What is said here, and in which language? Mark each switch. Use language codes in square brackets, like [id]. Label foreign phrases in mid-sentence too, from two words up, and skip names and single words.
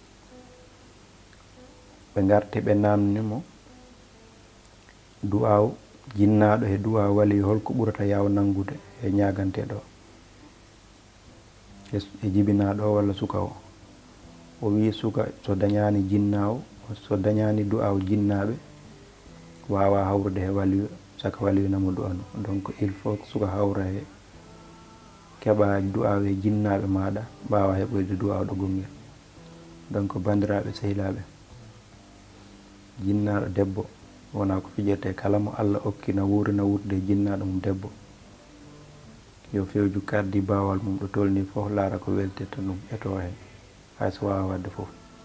[ff] Ɓe garti ɓe namnimo du'aw jinnaɗo e du'aw waliyu, holko ɓurata yaw nangude e ñaganteɗo e jibinaɗo o walla suka o. O wi suka so dañani jinnaw, so dañani du'aw jinnaɓe, wawa hawrude he waliyu, saka waliyu namo du'ano. [fr] Donc il faut [ff] suka hawra he keɓa du'aw e jinnaɓe maɗa, mbawa heɓoyde du'aw ɗo gongel. Donc bandiraɓe sehilaɓe, jinnaɗo debbo wona ko fijirte. Kala mo Allah okkina wurina wurde jinnaɗo mum debbo, yo fewju kaddi bawal mum ɗo tolni fof, laara ko weltirta ɗum eto hen, hayso wawa wadde fof.